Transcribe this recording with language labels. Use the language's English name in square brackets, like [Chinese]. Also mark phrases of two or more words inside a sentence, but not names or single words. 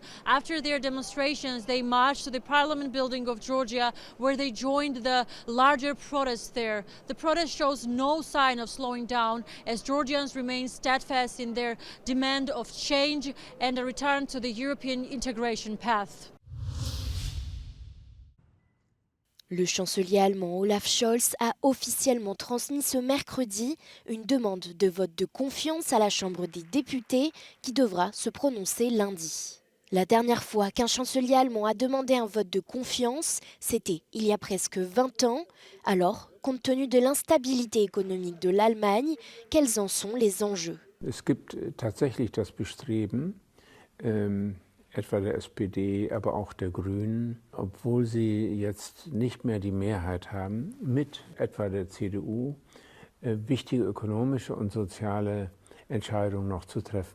[English] After their demonstrations, they marched to the Parliament building of Georgia, where they joined the larger protests there. The protest shows no sign of slowing down as Georgians remain steadfast in their demand of change and a return to the European integration path. [French] Le chancelier allemand Olaf Scholz a officiellement transmis ce mercredi une demande de vote de confiance à la Chambre des députés qui devra se prononcer lundi. La dernière fois qu'un chancelier allemand a demandé un vote de confiance, c'était il y a presque 20 ans. Alors, compte tenu de l'instabilité économique de l'Allemagne, quels en sont les enjeux? [German] Es gibt tatsächlich das Bestreben, etwa der SPD, aber auch der Grünen, obwohl sie jetzt nicht mehr die Mehrheit haben, mit etwa der CDU, wichtige ökonomische und soziale Entscheidungen noch zu treffen.